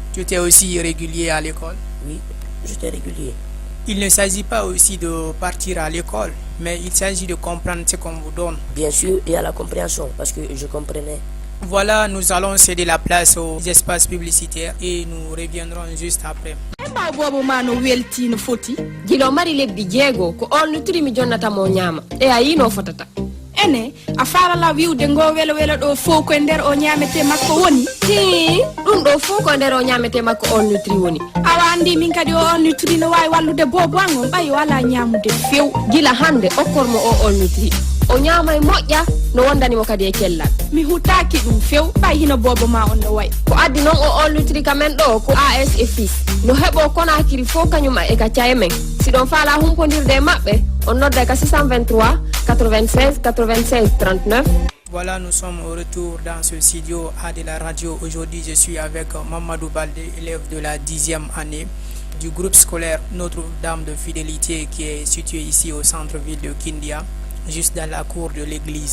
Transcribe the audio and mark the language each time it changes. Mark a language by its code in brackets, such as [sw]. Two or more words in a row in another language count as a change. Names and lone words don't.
[fr] Tu étais aussi régulier à l'école? Oui, j'étais régulier. Il ne s'agit pas aussi de partir à l'école, mais il s'agit de comprendre ce qu'on vous donne. Bien sûr, il y a la compréhension parce que je comprenais. Voilà, nous allons céder la place aux espaces publicitaires et nous reviendrons juste après. [ff] Gilo mari lebbi jeego ko on nutri mi jonnata mo nyama e ayi no fotata ene a farala wiwde ngo welo welo ɗo fof ko nder o ñamete makko woni ti ɗum ɗo fof ko nder o ñamete makko on nutri woni awa andi min kadi o on nutri no wawi wallude bobo an on ɓayi wala ñamude few gila hande okkormo o on nutri o ñama e moƴƴa no wondanimo kadi e kellal mi hutaki ɗum few ɓay hino bobo ma on no wayi ko addi noon o on nutri kamen ɗo ko AS et fils no heɓo Conakry fof kañuma e gacca e men si ɗon faala humpodirde e maɓɓe on nodda ka 623 96 96 39. [fr] Voilà, nous sommes au retour dans ce studio A de la radio. Aujourd'hui, je suis avec Mamadou Baldé, élève de la 10e année du groupe scolaire Notre-Dame de Fidélité qui est situé ici au centre-ville de Kindia, juste dans la cour de l'église.